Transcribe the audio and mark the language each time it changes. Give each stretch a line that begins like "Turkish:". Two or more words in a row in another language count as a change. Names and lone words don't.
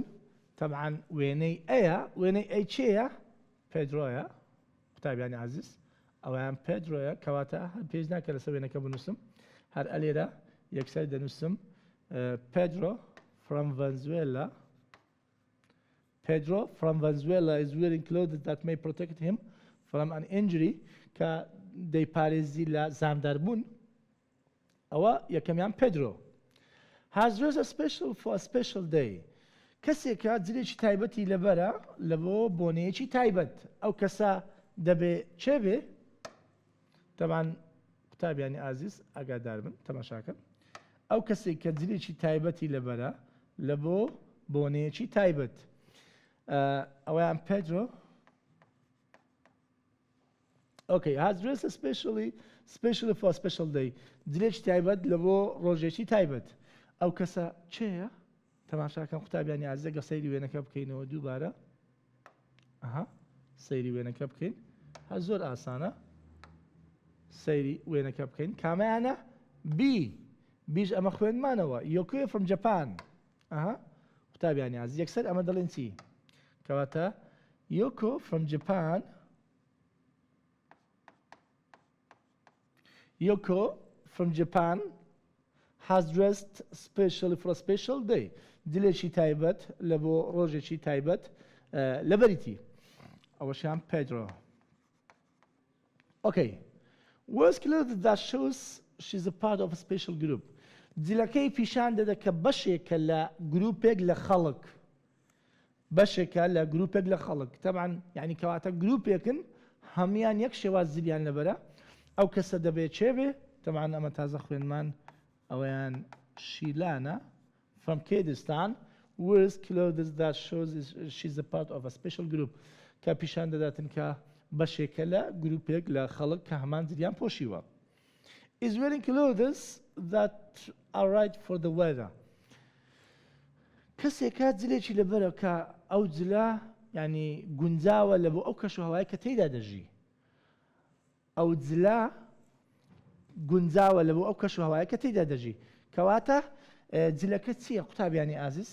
Central Kurdish: تەمەعاً وێنەی ئەیە وێنەی ئەی چێیە؟ پێدرۆیە قوتابیانی عزیز. ئەویان پێدرۆیە کەواتە هەر پێش ناکە لەسەر وێنەکە بنووسم هەر ئەلێرە یەکسەر دەنووسم
English: Pedro from Venezuela. Pedro from Venezuela is wearing clothes that may protect him from an injury
Central Kurdish: کە دەیپارێزی لە زامداربوون. ئەوە یەکەمیان Pedro.
English: Has dressed special for a special day.
Central Kurdish: کەسێکە جلێکی تایبەتی لەبەرە لە بۆ بۆنەیەکی تایبەت. ئەو کەسە دەبێ چێ بێ؟ تەمەعاً قوتابیانی ئازیز ئاگادار بن تەماشاکەن. ئەو کەسێک کە جلێکی تایبەتی لەبەرە لە بۆ بۆنەیەکی تایبەت. ئەویان Pedro.
English: Okay, has dressed especially for a special day.
Central Kurdish: جلێکی تایبەت لە بۆ ڕۆژێکی تایبەت. ئەو کەسە چێیە؟ تەماشاکەن قوتابیانی عزیز ئەگەر سەیری وێنەکە بکەینەوە دووبارە. سەیری وێنەکە بکەین. هەر زۆر ئاسانە. سەیری وێنەکە بکەین. کامەیانە؟ بیش ئەمە خوێنمانەوە.
English: Yoko from Japan.
Central Kurdish: قوتابیانی عزیز یەکسەر ئەمە دەڵێن چی؟ کەواتە
English: Yoko from Japan. Yoko from Japan has dressed specially for a special day.
Central Kurdish: جلێکی تایبەت لە بۆ ڕۆژێکی تایبەت لەبەریتی. ئەوەشیان Pedro. Okay.
English: Wears clothes that shows she's a part of a special group.
Central Kurdish: جلەکەی پیشان دەدە کە بەشێکە لە گروپێک لە خەڵک. بەشێکە لە گروپێک لە خەڵک. تەمەعاً یعنی کەواتە گروپێکن هەمیان یەک شێواز زلیان لەبەرە. ئەو کەسە دەبێت چێ بێ؟ تەمەعاً ئەمە تازە خوێنمان ئەوەیان شیلانە
English: from Kurdistan. Wears clothes that shows she's a part of a special group.
Central Kurdish: کە پیشان دەداتن کە بەشێکە لە گروپێک لە خەڵک کە هەمان زلیان پۆشیوە.
English: Is wearing clothes that are right for the weather.
Central Kurdish: کەسێکە جلێکی لەبەرە کە ئەو جلە یعنی گونجاوە لە بۆ ئەو کەش و هەوای کە تێیدا دەژی. ئەو جلە گونجاوە لە بۆ ئەو کەش و هەوای کە تێیدا دەژی. کەواتە جلەکە چییە قوتابیانی ئازیز؟